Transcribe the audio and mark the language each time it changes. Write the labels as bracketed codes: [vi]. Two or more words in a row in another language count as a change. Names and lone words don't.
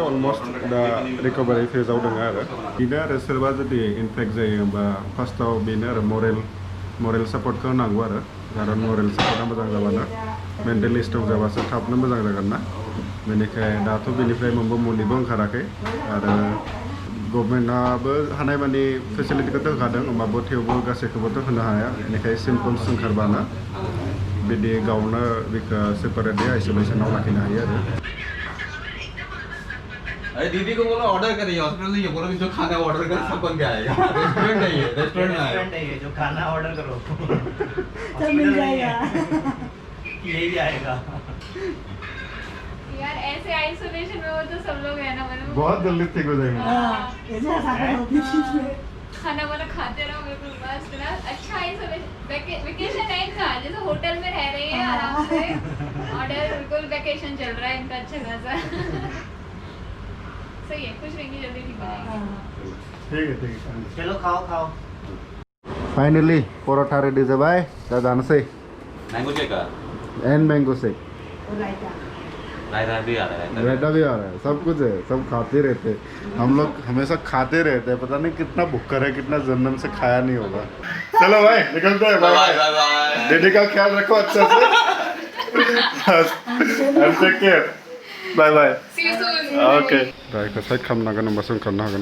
[brx] अलमस्ट दा रिकभारि फेजाव दङ आरो बेनो आरो सोरबा जुदि इनफेक्ट जायो होमबा फार्स्टआव बेनो आरो [en] moral support [brx] होनांगौ आरो खारन [en] moral support [brx] मोजां जाबानो मेन्टेलि स्ट्रं जाबासो थाबनो मोजां जागोन ना बेनिखाय दाथ' बेनिफ्राय मोनबो मुलिबो ओंखाराखै आरो गभर्नमेन्टआबो हानाय मानि फेसिलिटिखौथ' होखादों होमबाबो थेवबो गासैखौबोथ' होनो हाया बेनिखाय सिम्पटम्स ओंखारबानो बिदि गावनो बेखौ सेपारेटलि आइसोलेसनाव लाखिनो हायो आरो [hi] अरे दीदी को बोलो ऑर्डर करिए हॉस्पिटल से ये बोलो कि जो खाना ऑर्डर कर सब बन के आएगा रेस्टोरेंट है ये रेस्टोरेंट में है जो खाना ऑर्डर करो सब मिल जाएगा यही आएगा यार ऐसे आइसोलेशन में वो तो सब लोग है ना मतलब बहुत जल्दी ठीक हो जाएंगे खाना वाना खाते रहो बिल्कुल मस्त ना अच्छा [en] isolation vacation [hi] है इनका जैसे होटल में रह रहे हैं आराम से ऑर्डर बिल्कुल वेकेशन चल रहा है इनका अच्छा खासा सही है खुश रहेंगे जल्दी ठीक हो जाएंगे ठीक है चलो खाओ [brx] फाइनली परोठा रेडी जाबाय दा जानोसै [hi] मैंगो शेक का [en] and mango shake [hi] रायता भी आ रहा है रायता भी आ रहा है सब कुछ है सब खाते रहते हम लोग हमेशा खाते रहते हैं पता नहीं कितना भुक्कर है कितना जन्म से खाया नहीं होगा चलो भाई निकलते हैं [en] bye bye bye [hi] दीदी का ख्याल रखो अच्छा से [en] and take care bye bye see you soon [brx] okay राय का साइड खालामनांगोन होमबासो ओंखारनो हागोन